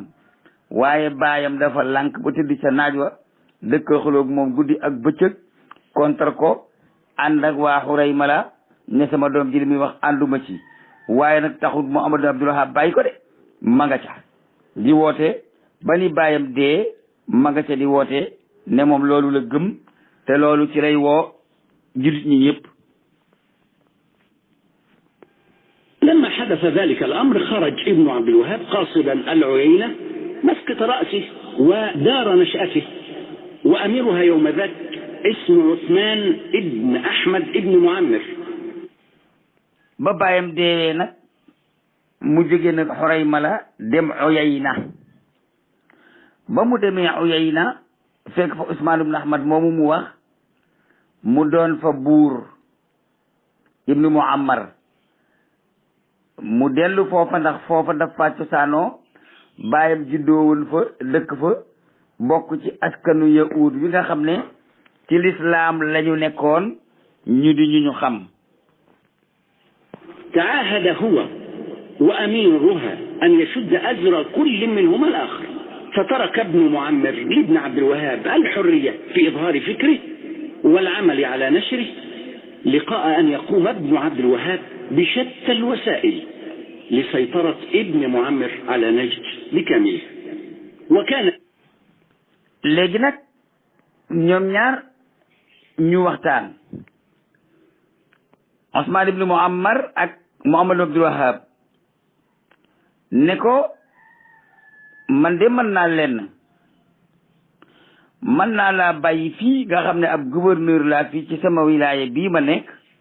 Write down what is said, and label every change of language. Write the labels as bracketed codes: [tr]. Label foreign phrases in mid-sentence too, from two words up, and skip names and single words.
[wo] waaye baayam dafa lànk ba tëdd ca naaj wa, dëkk xuloog moom guddi ak bëccëg, contre ko, ànd ak waa Huraymala ne sama doom ji li muy wax ànduma ci. waaye nag taxut Muhammad Abdul Wahab bàyyi ko de, ma nga ca di woote ba ni baayam dee, ma nga ca di woote ne moom loolu la gëm, te loolu ci lay woo jullit ñi ñëpp. [ar] لما حدث ذلك الأمر خرج ابن عبد الوهاب قاصدا العيينة مسكة رأسه ودار نشأته، وأميرها يوم ذاك اسمه عثمان ابن أحمد ابن معمر. [wo] ba bàyyam deewee nag mu jóge nag Xuraymala dem Uyayna. ba mu demee Uyayna fekk fa Usmaan ibn Ahmad moomu mu wax mu doon fa buur ibnu Muammar. mu dellu foofa ndax foofa dafa cosaanoo bàyyam juddoowoon fa dëkk fa bokk ci askanu yahuud wi nga xam ne ci lislaam lañu nekkoon ñu di ñu xam. [ar] تعاهد هو وأميرها أن يشد أزر كل منهما الآخر، فترك ابن معمر لابن عبد الوهاب الحرية في إظهار فكره والعمل على نشره، لقاء أن يقوم ابن عبد الوهاب بشتى الوسائل لسيطرة ابن معمر على نجد بكامله. وكان [wo] léegi nag ñoom ñaar ñu waxtaan, Usmaan ibnu Muammar ak Muhammad Abdul Wahab, ne ko man de mën naa leen, mën naa laa bàyyi fii nga xam ne ab gouverneur laa fii ci sama wilaya bii ma nekk,